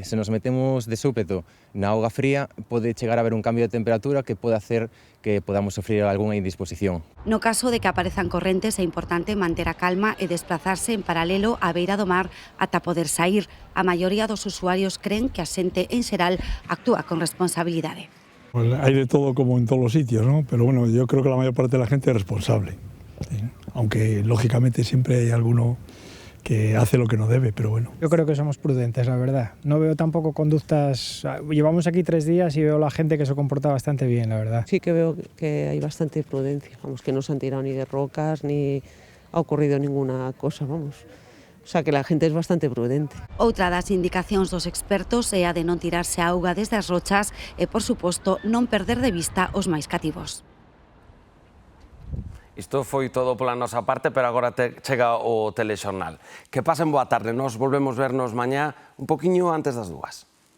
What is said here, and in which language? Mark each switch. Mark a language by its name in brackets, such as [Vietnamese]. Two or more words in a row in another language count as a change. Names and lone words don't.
[Galician] Se nos metemos de súpeto na auga fría, pode chegar a haber un cambio de temperatura que pode hacer que podamos sofrer algunha indisposición. No caso de que aparezan correntes é importante manter a calma e desplazarse en paralelo á beira do mar ata poder sair. A maioría dos usuarios creen que a xente en xeral actúa con responsabilidade. [Spanish] Pues hay de todo como en todos los sitios, ¿no? Pero bueno, yo creo que la mayor parte de la gente es responsable, ¿sí? Aunque lógicamente siempre hay alguno que hace lo que no debe, pero bueno. Yo creo que somos prudentes, la verdad. No veo tampoco conductas... Llevamos aquí 3 días y veo la gente que se comporta bastante bien, la verdad. Sí que veo que hay bastante prudencia, vamos, que no se han tirado ni de rocas, ni ha ocurrido ninguna cosa, vamos. O sea, que la gente es bastante prudente. [Galician] Outra das indicacións dos expertos é a de non tirarse a auga desde as rochas e, por suposto, non perder de vista os máis cativos. Isto foi todo pola nosa parte, pero agora chega o telexornal. Que pasen boa tarde, nos volvemos vernos mañá un poquinho antes das 2.